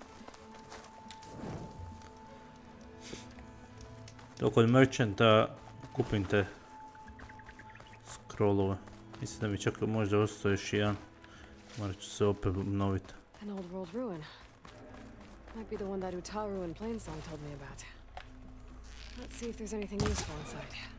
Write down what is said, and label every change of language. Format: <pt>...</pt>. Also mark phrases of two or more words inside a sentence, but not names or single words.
<hr>To kod merchanta kupim te scrollove. Mislim da mi čak možda ostao još jedan. Morat ću se opet obnoviti.</hr> <en>An old world ruin. Might be the one that Utaru and Plainsong told me about. Let's see if there's anything useful inside.</en>